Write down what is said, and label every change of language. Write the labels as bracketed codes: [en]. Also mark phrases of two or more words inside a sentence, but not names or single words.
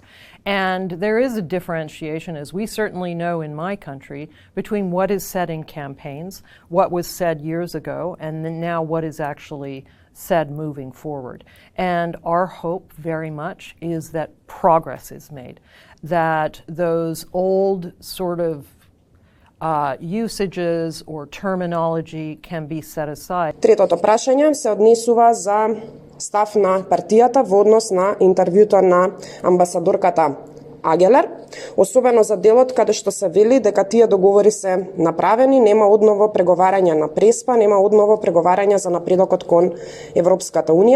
[en] And there is a differentiation, as we certainly know in my country, between what is said in campaigns, what was said years ago, and then now what is actually said moving forward. And our hope very much is that progress is made, that those old sort of usages or terminology can be set aside. [mk] Третото прашање се однесува за став на партијата во однос на интервјуто на амбасадорката Агелер, особено за делот каде што се вели дека тие договори се направени, нема одново преговарање на ПРЕСПА, нема одново преговарање за напредокот кон Европската Унија.